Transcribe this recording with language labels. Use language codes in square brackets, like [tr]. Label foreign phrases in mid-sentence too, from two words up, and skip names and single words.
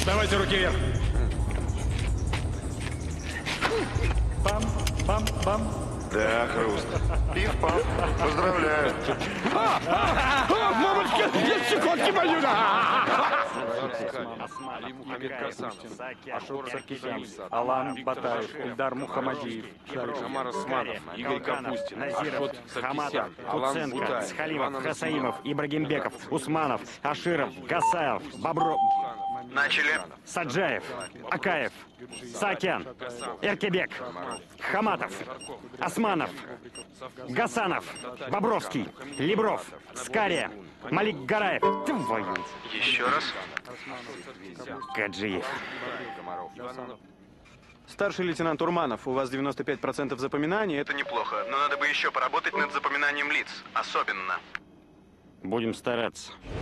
[ru] Поднимайте руки вверх. Бам-бам-бам. Да, хруст. Пиф-паф. Поздравляю. Мамочка, я щекотки боюсь! Алан Батаев, Ильдар Мухамадиев, Амар Османов, Игорь Капустин, Ашот Саркисян, Алан Куценко, Бутаев, Схалимов, Иван Хасаимов, Ибрагимбеков, Усманов, Аширов, Гасаев, Бобров, Начали. Саджаев, Акаев, Саакян, Эркебек, Хаматов, Османов, Гасанов, Бобровский, Лебров, Скария, Малик Гараев. Твою. Еще раз. Гаджиев. Старший лейтенант Урманов, у вас 95% запоминаний. Это неплохо, но надо бы еще поработать над запоминанием лиц. Особенно. Будем стараться.